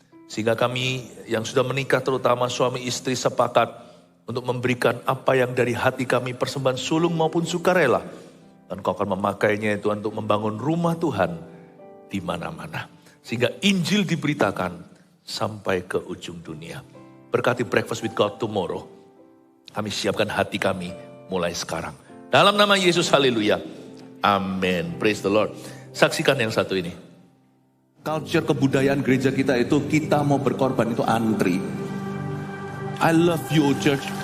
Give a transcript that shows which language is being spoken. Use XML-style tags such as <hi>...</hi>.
<id>Sehingga kami yang sudah menikah terutama suami istri sepakat untuk memberikan apa yang dari hati kami persembahan sulung maupun sukarela. Dan Kau akan memakainya Tuhan untuk membangun rumah Tuhan di mana-mana. Sehingga Injil diberitakan sampai ke ujung dunia. Berkati Breakfast with God tomorrow. Kami siapkan hati kami mulai sekarang. Dalam nama Yesus, haleluya. Amin.</id> <en>Praise the Lord.</en> <id>Saksikan yang satu ini. Culture kebudayaan gereja kita itu kita mau berkorban itu antri.</id> <en>I love you church.</en>